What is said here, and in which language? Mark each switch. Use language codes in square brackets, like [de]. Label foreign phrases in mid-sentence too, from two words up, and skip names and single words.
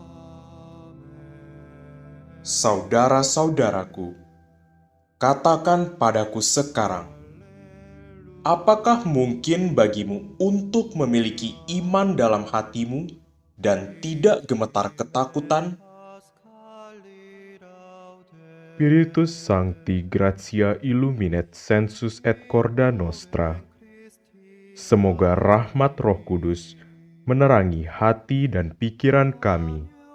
[id] Saudara-saudaraku, katakan padaku sekarang, apakah mungkin bagimu untuk memiliki iman dalam hatimu dan tidak gemetar ketakutan? [la] Spiritus Sancti gratia illuminet sensus et corda nostra. [id] Semoga rahmat Roh Kudus menerangi hati dan pikiran kami,